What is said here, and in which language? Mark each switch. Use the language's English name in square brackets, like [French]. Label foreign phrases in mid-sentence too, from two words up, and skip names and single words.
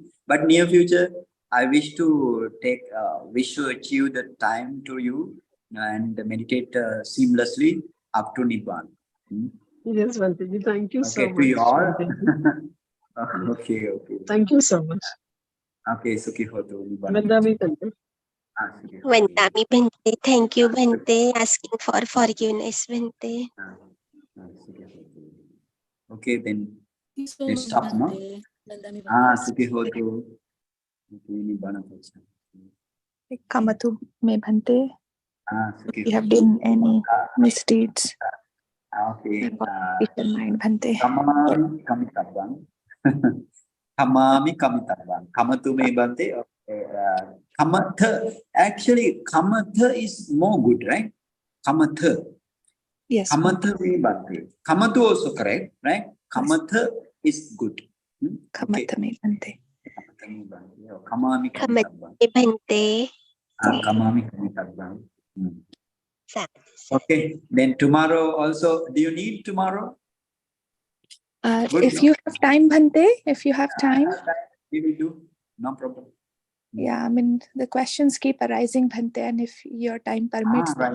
[English] But near future, I wish to achieve the time to you and meditate seamlessly up to Nibbana. Yes, Bhante ji. Thank you so Okay, much. to you all. Bhante ji. Okay. Thank you so much. [Pali] Okay, Sukhi Hotu Nibbana. Vandami, Bhante. Sukhi Hotu. Vandami, Bhante. [English] Thank you, Bhante, asking for forgiveness, Bhante. [Pali] Sukhi Hotu. [English] Okay, then Thank you so let's much, stop, no? [Pali] Bhante. Vandami, Sukhi Hotu. Nibbana Pacha. Kamatu me Bhante. Sukhi [English] You have [Pali] Hotu. [English] done any misdeeds? Okay. Peace in mind, Bhante. [Pali] Kamami Kamitabang. Kamami Kamitabang. Kamatu me Bhante. Okay. Kamatha. [English] Actually, Kamatha is more good, right? [Pali] Kamatha. [English] Yes, [Pali] Kamatha me Bhante. [English] Kamatu also correct, right? Kamatha is good. Okay. [Pali] Kamata me Bhante. Kamatha me Bhante. Kamami Kamate, Kamitabang. Bhante. Kamami Kamitabang. [English] Okay. Then tomorrow also. Do you need tomorrow? Good, If no? you have time, Bhante, if you have time. We will do. No problem. Yeah, I mean, the questions keep arising, Bhante, and if your time permits, then